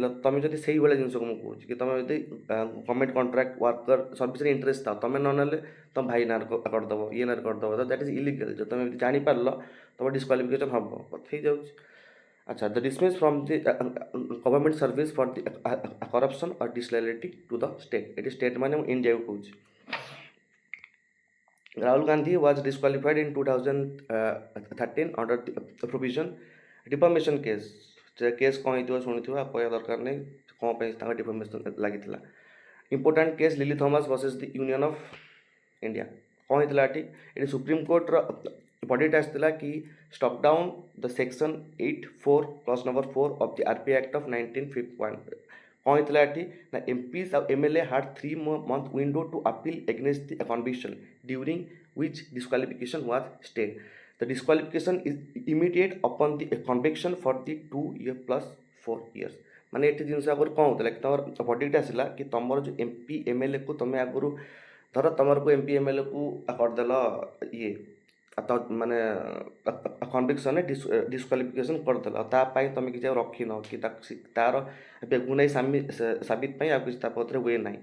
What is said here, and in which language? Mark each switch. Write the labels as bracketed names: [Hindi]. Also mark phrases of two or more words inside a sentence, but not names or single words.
[Odia] ତୁମେ ଯଦି ସେଇଭଳିଆ ଜିନିଷକୁ ମୁଁ କହୁଛି କି ତୁମେ ଯଦି [English] government contract worker [Odia] ସର୍ଭିସରେ ଇଣ୍ଟରେଷ୍ଟ ଥାଅ ତୁମେ ନ ନେଲେ ତୁମ ଭାଇ ନାଁରେ କରିଦେବ ଇଏ ନାଁରେ କରିଦେବ ତ [English] that is illegal. [Odia] ଯଦି ତୁମେ ଯଦି ଜାଣିପାରିଲ ତୁମ ଡିସ୍କ୍ୱାଲିଫିକେସନ୍ ହେବ କଥା ହେଇଯାଉଛି। [English] ଆଚ୍ଛା the dismiss from the government service for the corruption or disloyalty to the state. [Odia] ଏଠି ଷ୍ଟେଟ୍ ମାନେ ମୁଁ ଇଣ୍ଡିଆକୁ କହୁଛି। [English] Rahul Gandhi was disqualified in 2013 under the provision defamation case। [Odia] ସେ କେସ୍ କ'ଣ ହେଇଥିବ ଶୁଣିଥିବ କହିବା ଦରକାର ନାହିଁ କ'ଣ ପାଇଁ ତାଙ୍କ ଡିଫର୍ମେସନ୍ ଲାଗିଥିଲା। [English] important case Lily Thomas versus the Union of India. [Odia] କ'ଣ ହେଇଥିଲା ଏଠି ସୁପ୍ରିମକୋର୍ଟର ବଡ଼ିଟା ଆସିଥିଲା କି [English] struck down the section 84 clause number 4 of the RPA Act of 1951. [Odia] କ'ଣ ହେଇଥିଲା ଏଠି ନା [English] MPs ଆଉ MLA had 3 month window to appeal against the conviction during which disqualification was stayed। The disqualification is immediate upon the conviction for the 2 year plus 4 years। [Odia] ମାନେ ଏଠି ଜିନିଷ ଆଗରୁ କ'ଣ ହେଉଥିଲା କି ତୁମର ବଡ଼ିଟା ଆସିଲା କି ତୁମର ଯେଉଁ MP MLA କୁ ତୁମେ ଆଗରୁ ଧର ତୁମରକୁ MP MLA କୁ କରିଦେଲ ଇଏ ତ ମାନେ କନଭିକ୍ସନରେ ଡିସ୍କ୍ୱାଲିଫିକେସନ୍ କରିଦେଲ ଆଉ ତା ପାଇଁ ତୁମେ କିଛି ଆଉ ରଖିନ କି ତାର [Hindi] बेगुनाही साबित [Odia] ପାଇଁ ଆଉ କିଛି ତା ପଛରେ ହୁଏ ନାହିଁ।